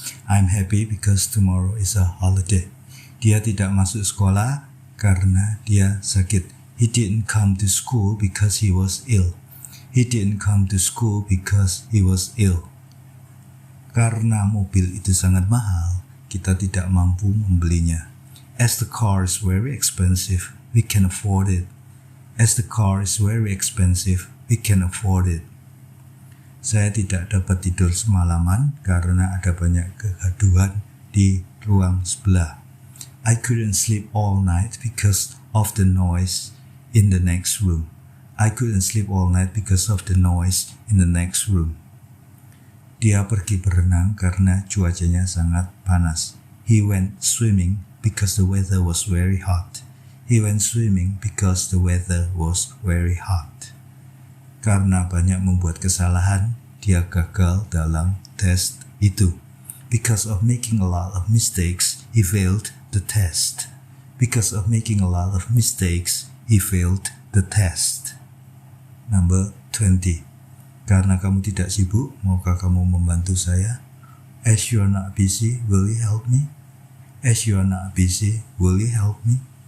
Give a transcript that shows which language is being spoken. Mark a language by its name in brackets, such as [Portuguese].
[English] I'm happy because tomorrow is a holiday. [Indonesian] Dia tidak masuk sekolah karena dia sakit. [English] He didn't come to school because he was ill. He didn't come to school because he was ill. [Indonesian] Karena mobil itu sangat mahal, kita tidak mampu membelinya. [English] As the car is very expensive, we can afford it. As the car is very expensive, we can afford it. [Indonesian] Saya tidak dapat tidur semalaman karena ada banyak kegaduhan di ruang sebelah. [English] I couldn't sleep all night because of the noise in the next room. I couldn't sleep all night because of the noise in the next room. [Indonesian] Dia pergi berenang karena cuacanya sangat panas. [English] He went swimming because the weather was very hot. He went swimming because the weather was very hot. [Indonesian] Karena banyak membuat kesalahan, dia gagal dalam tes itu. [English] Because of making a lot of mistakes, he failed the test. Because of making a lot of mistakes, he failed the test. Number 20. [Indonesian] Karena kamu tidak sibuk, maukah kamu membantu saya? [English] As you are not busy, will you help me? As you are not busy, will you help me?